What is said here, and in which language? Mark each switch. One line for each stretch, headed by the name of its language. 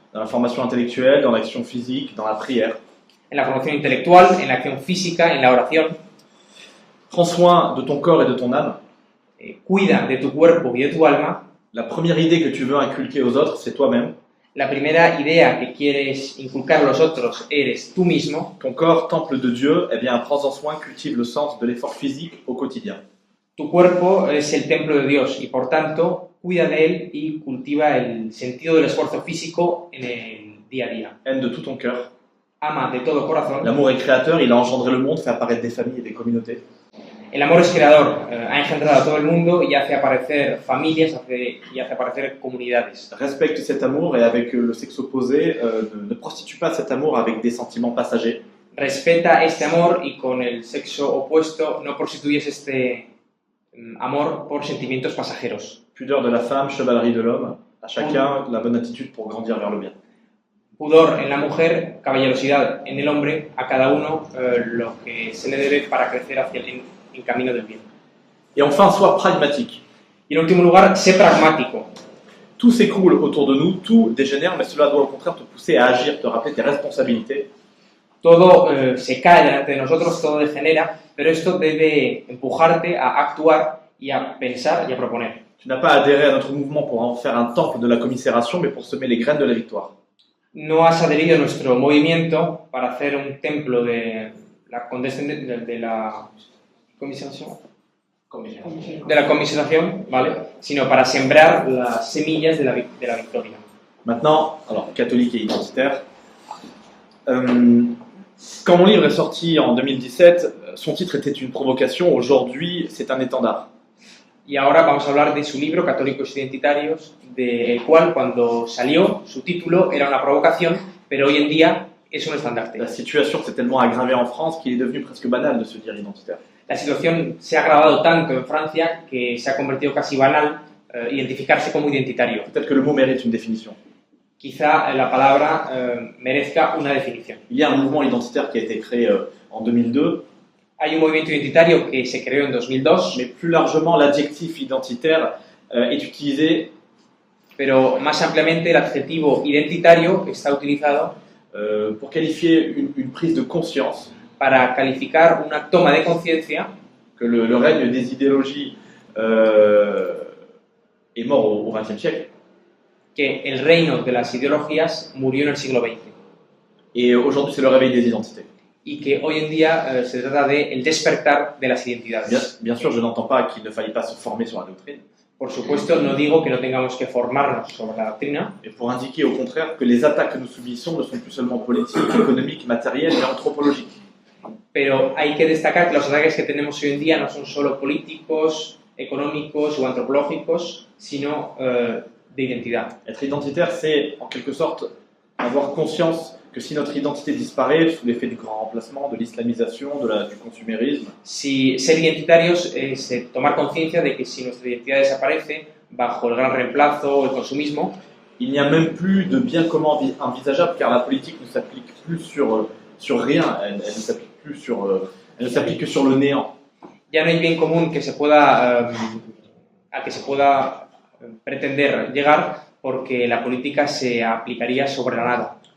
French: Dans la formation intellectuelle, dans l'action physique, dans la prière.
Spanish: En la formación intelectual, en la acción física, en la oración.
French: Prends soin de ton corps et de ton âme.
Spanish: Cuida de tu cuerpo y de tu alma.
French: La première idée que tu veux inculquer aux autres, c'est toi-même.
Spanish: La primera idea que quieres inculcar a los otros eres tú mismo.
French: Ton corps, temple de Dieu, eh bien, prends-en soin, cultive le sens de l'effort physique au quotidien.
Spanish: Tu cuerpo es el templo de Dios y, por tanto, cuida de él y cultiva el sentido del esfuerzo físico en el día a día.
French: Aime de tout ton cœur.
Spanish: Ama de todo corazón.
French: L'amour est créateur, il a engendré le monde, fait apparaître des familles et des communautés.
Spanish: El amor es creador, ha engendrado a todo el mundo y hace aparecer familias y hace aparecer comunidades.
French: Respecte cet amour et avec le sexe opposé, ne prostitue pas cet amour avec des sentiments passagers.
Spanish: Respeta este amor y con el sexo opuesto no prostituyes este amor por sentimientos pasajeros.
French: Pudeur de la femme, chevalerie de l'homme. À chacun la bonne attitude pour grandir vers le bien.
Spanish: Pudor en la mujer, caballerosidad en el hombre, a cada uno lo que se le debe para crecer hacia el camino del bien.
French: Et enfin, sois pragmatique.
Spanish: Y en último lugar, sé pragmático.
French: Tout s'écroule autour de nous, tout dégénère, mais cela doit au contraire te pousser à agir, te rappeler tes responsabilités.
Spanish: Todo se cae delante de nosotros, todo degenera, pero esto debe empujarte a actuar y a pensar y a proponer.
French: Tu n'as pas adhéré à notre mouvement pour en faire un temple de la commisération, mais pour semer les graines de la victoire.
Spanish: No has adherido a nuestro movimiento para hacer un templo de la conmiseración, ¿vale? Sino para sembrar las semillas de la victoria.
French: Maintenant, alors catholique et identitaire. Quand mon livre est sorti en 2017, son titre était une provocation. Aujourd'hui, c'est un étendard.
Spanish: Y ahora vamos a hablar de su libro, Católicos Identitarios, del cual cuando salió su título era una provocación, pero hoy en día es un estandarte.
French: La situation s'est tellement aggravée en France qu'il est devenu presque banal de se dire identitaire.
Spanish: La situación se ha agravado tanto en Francia que se ha convertido casi banal identificarse como identitario.
French: Peut-être que le mot mérite une définition.
Spanish: Quizá la palabra merezca una definición.
French: Il y a un mouvement identitaire qui a été créé en 2002.
Spanish: Hay un movimiento identitario que se creó en 2002.
French: Mais plus largement, l'adjectif identitaire est utilisé
Spanish: pero más ampliamente el adjetivo identitario está utilizado
French: pour qualifier une prise de conscience
Spanish: para calificar una toma de conciencia
French: que le règne des idéologies est mort au XXe siècle.
Spanish: Que el reino de las ideologías murió en el siglo XX.
French: Et aujourd'hui, c'est le réveil des identités.
Spanish: Y que hoy en día se trata de el despertar de las identidades.
French: Bien sûr, je n'entends pas qu'il ne faille pas se former sur la doctrine.
Spanish: Por supuesto, no digo que no tengamos que formarnos sobre la doctrina.
French: Et pour indiquer au contraire que les attaques que nous subissons ne sont plus seulement politiques, économiques, matérielles, mais anthropologiques.
Spanish: Pero hay que destacar que los ataques que tenemos hoy en día no son solo políticos, económicos o antropológicos, sino de identidad.
French: Être identitaire, c'est en quelque sorte avoir conscience que si notre identité disparaît sous l'effet du grand remplacement, de l'islamisation, du consumérisme,
Spanish: si ser identitarios es tomar conciencia de que si nuestra identidad desaparece bajo el gran reemplazo o el consumismo,
French: il n'y a même plus de bien commun envisageable car la politique ne s'applique plus sur rien, elle ne s'applique plus elle ne s'applique que sur le néant.
Spanish: Ya no hay bien común que se pueda a que se pueda pretender llegar porque la política se aplicaría sobre la nada.